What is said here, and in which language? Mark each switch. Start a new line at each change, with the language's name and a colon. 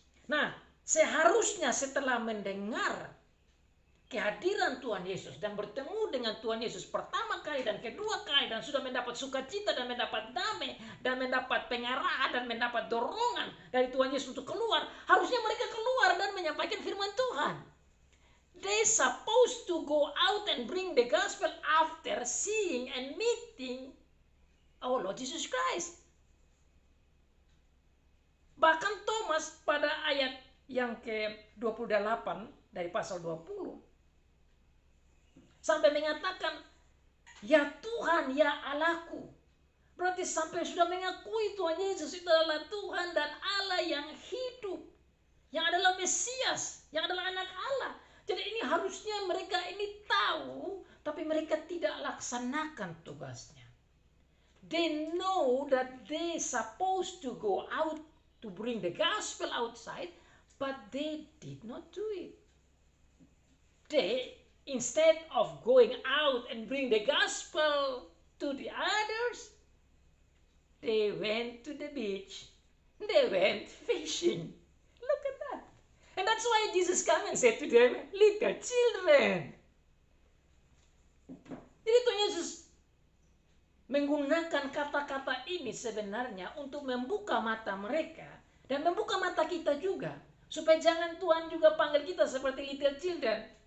Indonesian: Nah, seharusnya setelah mendengar kehadiran Tuhan Yesus dan bertemu dengan Tuhan Yesus pertama kali dan kedua kali dan sudah mendapat sukacita dan mendapat damai dan mendapat pengarahan dan mendapat dorongan dari Tuhan Yesus untuk keluar, harusnya mereka keluar dan menyampaikan firman Tuhan.
English: They supposed to go out and bring the gospel after seeing and meeting our Lord Jesus Christ.
Indonesian: Bahkan Thomas pada ayat yang ke-28 dari pasal 20 sampai mengatakan, ya Tuhan, ya Allahku. Berarti sampai sudah mengakui Tuhan Yesus itu adalah Tuhan dan Allah yang hidup, yang adalah Mesias, yang adalah anak Allah. Jadi ini harusnya mereka ini tahu, tapi mereka tidak laksanakan tugasnya.
English: They know that they supposed to go out to bring the gospel outside, but they did not do it. They, instead of going out and bring the gospel to the others, they went to the beach. They went fishing. Look at that. And that's why Jesus came and said to them, little children.
Indonesian: Jadi Tuhan Yesus menggunakan kata-kata ini sebenarnya untuk membuka mata mereka dan membuka mata kita juga. Supaya jangan Tuhan juga panggil kita seperti
English: little children.